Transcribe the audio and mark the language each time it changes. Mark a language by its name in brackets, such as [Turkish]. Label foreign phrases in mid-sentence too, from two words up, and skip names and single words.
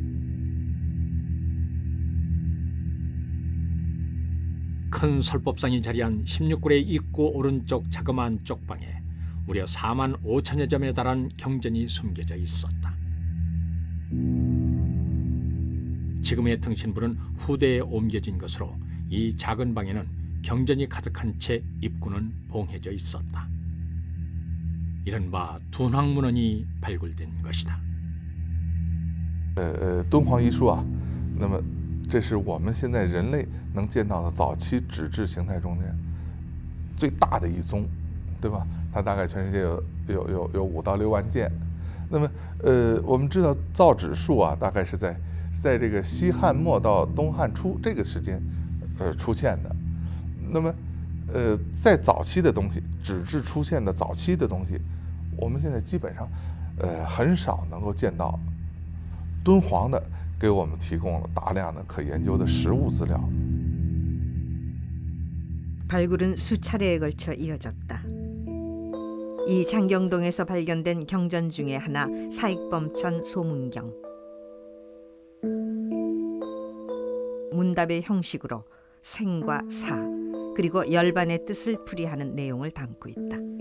[Korean] 큰 설법상이 자리한 16굴의 입구 오른쪽 자그마한 쪽방에 무려 4만 5천여 점에 달한 경전이 숨겨져 있었다. 지금의 등신불은 후대에 옮겨진 것으로 이 작은 방에는 경전이 가득한 채 입구는 봉해져 있었다. 이른바 둔왕문헌이 발굴된 것이다. [Chinese] 敦煌遗书啊，那么这是我们现在人类能见到的早期纸质形态中间最大的一宗，对吧？它大概全世界有5到6万件。那么我们知道造纸术啊，大概是在这个西汉末到东汉初这个时间出现的。那么在早期的东西，纸质出现的早期的东西，我们现在基本上很少能够见到。敦煌的给我们提供了大量的可研究的实物资料。 [Korean] 발굴은 수차례에 걸쳐 이어졌다. 이 장경동에서 발견된 경전 중에 하나 사익범천 소문경. 문답의 형식으로 생과 사 그리고 열반의 뜻을 풀이하는 내용을 담고 있다.